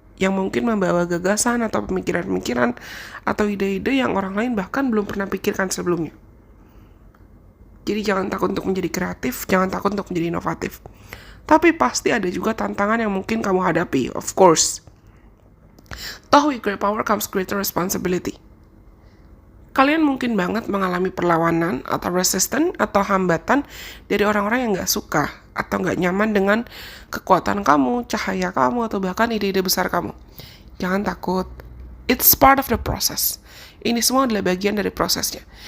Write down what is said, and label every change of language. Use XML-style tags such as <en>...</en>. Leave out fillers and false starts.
<id>yang mungkin membawa gagasan atau pemikiran-pemikiran atau ide-ide yang orang lain bahkan belum pernah pikirkan sebelumnya. Jadi jangan takut untuk menjadi kreatif, jangan takut untuk menjadi inovatif. Tapi pasti ada juga tantangan yang mungkin kamu hadapi,</id> <en>of course. Toh with great power comes greater responsibility.</en> <id>Kalian mungkin banget mengalami perlawanan atau resistance atau hambatan dari orang-orang yang gak suka atau gak nyaman dengan kekuatan kamu, cahaya kamu, atau bahkan ide-ide besar kamu. Jangan takut.</id> <en>It's part of the process.</en> <id>Ini semua adalah bagian dari prosesnya.</id>